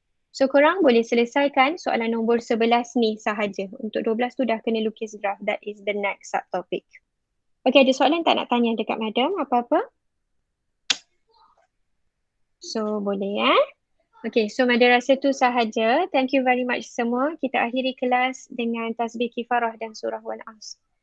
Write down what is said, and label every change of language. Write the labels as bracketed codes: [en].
[ms] So korang boleh selesaikan soalan nombor 11 ni sahaja. Untuk 12 tu dah kena lukis graf. [en] That is the next subtopic. [ms] Okay, ada soalan tak nak tanya dekat madam apa-apa? So boleh ya. Okay, so madam rasa tu sahaja. [en] Thank you very much semua. [ms] Kita akhiri kelas dengan tasbih kifarah dan surah wal Asr.